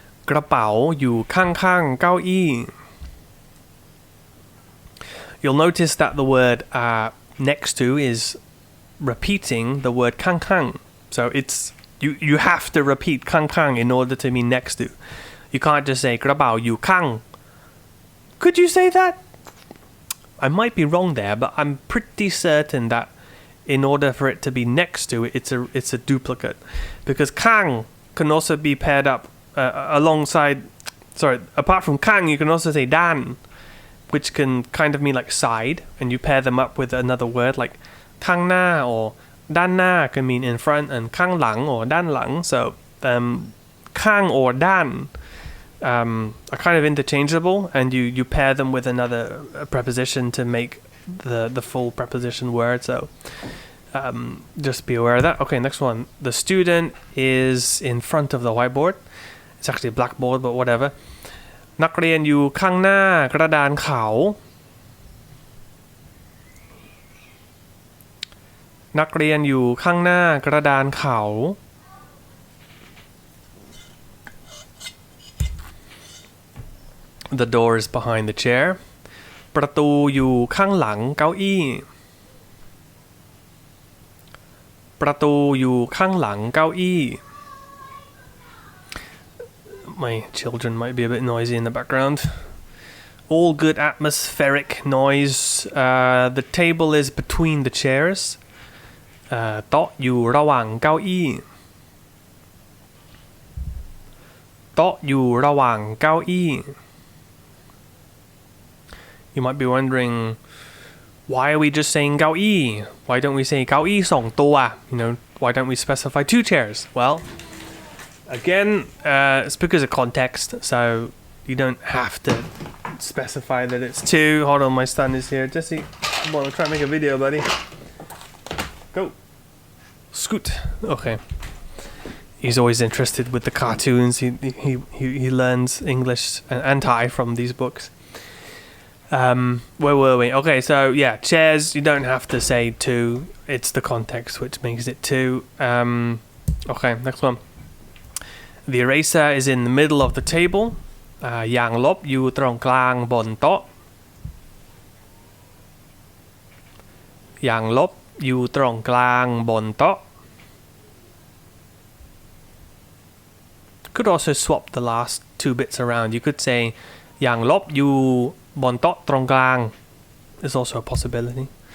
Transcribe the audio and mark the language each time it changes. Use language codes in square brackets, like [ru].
[th] กระเป๋าอยู่ข้างๆเก้าอี้. [en] You'll notice that the word next to is repeating the word ข้างๆ. So it's you have to repeat ข้างๆ in order to mean next to. You can't just say [th] กระเป๋าอยู่ข้าง. [en] Could you say that? I might be wrong there, but I'm pretty certain that in order for it to be next to it, it's a duplicate, because ข้าง can also be paired up alongside. Sorry, apart from ข้าง you can also say ด้าน, which can kind of mean like side, and you pair them up with another word like ข้างหน้า or ด้านหน้า can mean in front, and ข้างหลัง or ด้านหลัง. So ข้าง or ด้าน are kind of interchangeable, and you pair them with another preposition to make the full preposition word. So just be aware of that. Okay, next one. The student is in front of the whiteboard. It's actually a blackboard, but whatever. [th] นักเรียนอยู่ข้างหน้ากระดานขาว. นักเรียนอยู่ข้างหน้ากระดานขาว. [en] The door is behind the chair. [th] ประตูอยู่ข้างหลังเก้าอี้. ประตูอยู่ข้างหลังเก้าอี้. [en] My children might be a bit noisy in the background. All good atmospheric noise. The table is between the chairs. [th] โต๊ะอยู่ระหว่างเก้าอี้. โต๊ะอยู่ระหว่างเก้าอี้. [en] You might be wondering, why are we just saying เก้าอี้? Why don't we say [th] เก้าอี้สองตัว? [en] You know, why don't we specify two chairs? Well, again, it's because of context, so you don't have to specify that it's two. Hold on, my son is here. Jesse, come on, I'm trying to make a video, buddy. Go. Scoot. Okay. He's always interested with the cartoons. He learns English and Thai from these books. Where were we? Okay, so yeah, chairs, you don't have to say two. It's the context which makes it two. Okay, next one. The eraser is in the middle of the table. [th] ยางลบอยู่ตรงกลางบนโต๊ะ. ยางลบอยู่ตรงกลางบนโต๊ะ. [en] Could also swap the last two bits around. You could say [th] อย่างลบอยู่บนโต๊ะตรงกลาง [en] is also a possibility.